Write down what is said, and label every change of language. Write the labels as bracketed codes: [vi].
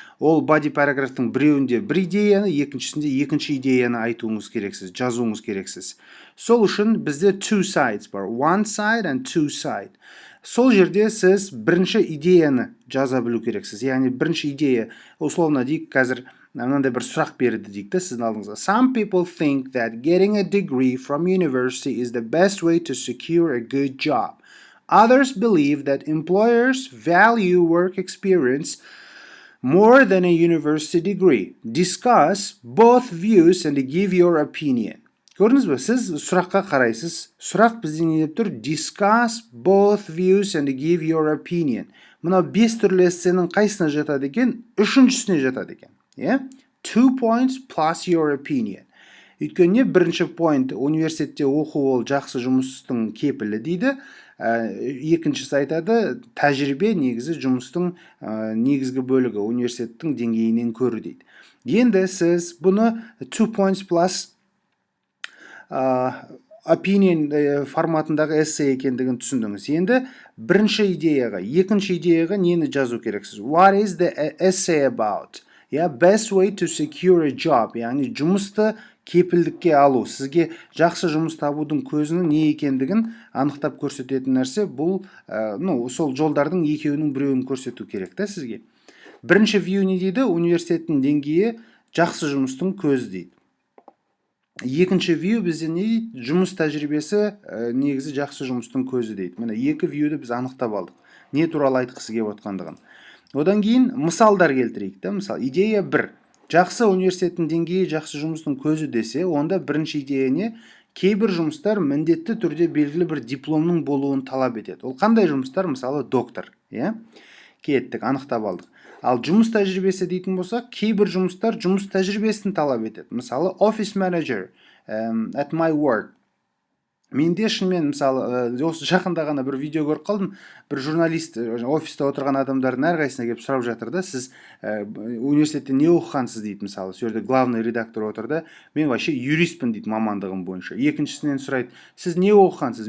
[kk] Ол body параграфтың біреуінде бір идеяны, екіншісінде екінші идеяны айтуыңыз керексіз, жазуыңыз керексіз. Сол үшін бізде 2 sides бар. [en] One side and 2 side. [kk] Сол жерде сіз бірінші идеяны жаза білу керексіз. Яғни бірінші идея, условно дейік, қазір мынандай бір сұрақ берді дейік сіздің алдыңызға. [en] Some people think that getting a degree from university is the best way to secure a good job. Others believe that employers value work experience more than a university degree. Discuss both views and give your opinion. [kk] Көрдіңіз бе? Сіз сұраққа қарайсыз. Сұрақ бізден не деп тұр? [en] Discuss both views and give your opinion. [kk] Мына 5 түрлі эссенің қайсына жатады екен? Үшіншісіне жатады екен. [en] 2 points plus your opinion. [kk] Өйткені бірінші point университетте оқу ол жақсы жұмыстың кепілі дейді. Екіншісі айтады, тәжірибе негізі жұмыстың негізгі бөлігі университеттің деңгейінен көру дейді. Енді сіз бұны [en] 2 points plus opinion [kk] форматындағы эссе екендігін түсіндіңіз. Енді бірінші идеяға, екінші идеяға нені жазу керексіз? [en] What is the essay about? Best way to secure a job, [kk] яғни жұмысты кепілдікке алу. Сізге жақсы жұмыс табудың көзінің не екендігін анықтап көрсететін нәрсе, бұл сол жолдардың екеуінің біреуін көрсету керек сізге. Бірінші view не дейді? Университеттің деңгейі жақсы жұмыстың көзі дейді. Екінші view бізде не дейді? Жұмыс тәжірибесі негізі жақсы жұмыстың көзі дейді. Міне екі viewді біз анықтап алдық. Не туралы айтқысы келіп отқандығын. Одан кейін мысалдар келтірейік. Мысал, идея 1. Жақсы университеттің деңгейі жақсы жұмыстың көзі десе, онда бірінші идея не? Кейбір жұмыстар міндетті түрде белгілі бір дипломның болуын талап етеді. Ол қандай жұмыстар? Мысалы, доктор. Кеттік, анықтап алдық. Ал жұмыс тәжірибесі дейтін болсақ, кейбір жұмыстар жұмыс тәжірибесін талап етеді. Мысалы, [en] office manager at my work. [kk] Менде шынымен, мысалы, осы жақында ғана бір видео көріп қалдым. Бір журналист офиста отырған адамдардың әрқайсысына келіп сұрап жатыр да, сіз университетте не оқығансыз дейді, мысалы, сол жерде [ru] главный редактор [kk] отырды. Мен вообще юристпін дейді мамандығым бойынша. Екіншісінен сұрайды, сіз не оқығансыз?